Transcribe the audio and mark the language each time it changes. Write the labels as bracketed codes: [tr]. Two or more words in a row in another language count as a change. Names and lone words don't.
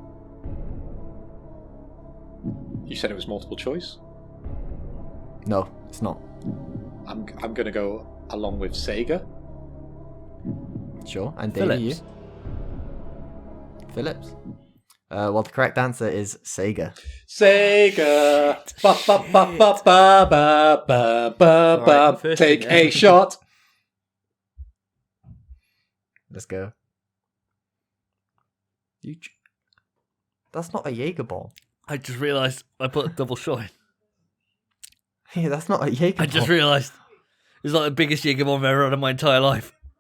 [en] You said it was multiple choice. No, it's not. I'm going to go along with Sega. Sure, and Davey, you? Philips. Well, the correct answer is Sega. Sega. Ba, ba, ba, ba, ba, ba, ba, ba, Alright, ba. first Take thing, a yeah. shot. Let's go. That's not a Jagerbomb. I just realised I put a double shot in. Yeah, that's not a Jagerbomb. I just realised it's like the biggest Jagerbomb I've ever had in my entire life.